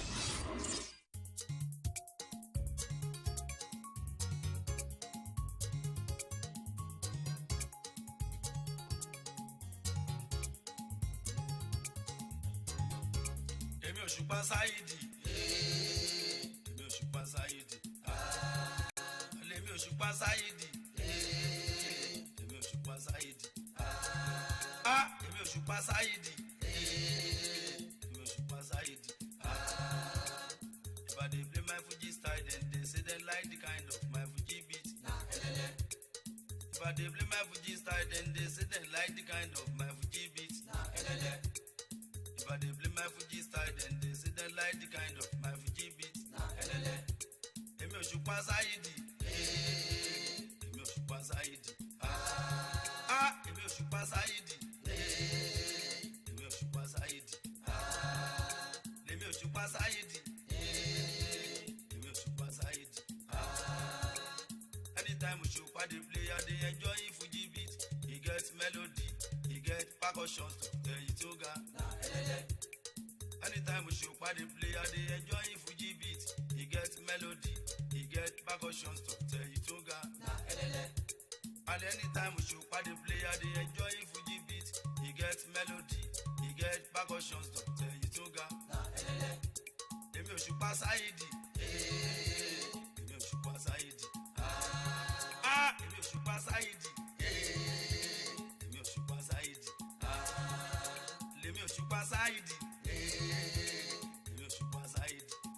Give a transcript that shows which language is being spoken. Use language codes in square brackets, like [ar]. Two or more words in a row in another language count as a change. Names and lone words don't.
[yo] Èmi Òṣùpá Sáyídì. Èmi Òṣùpá Sáyídì. Èmi Òṣùpá Sáyídì. Èmi Òṣùpá Sáyídì. Èmi Òṣùpá Sáyídì. Èmi Òṣùpá Sáyídì. [pcm] If I dey play my Fuji style, then they say they like the kind of my Fuji beat. If I dey play my Fuji style, then they say they like the kind of my Fuji beat. If I dey play my Fuji style, then they say they like the kind of my Fuji beat. [yo] Èmi Òṣùpá Sáyídì. Èmi Òṣùpá Sáyídì. Èmi Òṣùpá Sáyídì. Èmi Òṣùpá Sáyídì. Èmi Òṣùpá Sáyídì. Èmi Òṣùpá Sáyídì. [pcm] Anytime Òṣùpá dey play, I dey enjoy Fuji beat. He get melody, he get percussion to tell you to ga. Anytime Òṣùpá dey play, I dey enjoy Fuji beat. He get melody, he get percussion to tell you to ga. And anytime Òṣùpá dey play, I dey enjoy Fuji beat. He get melody, he get percussion to tell you to ga. [yo] Èmi Òṣùpá Sáyídì. Èmi Òṣùpá Sáyídì. Èmi Òṣùpá Sáyídì. Èmi Òṣùpá Sáyídì. Èmi Òṣùpá Sáyídì. Èmi Òṣùpá Sáyídì.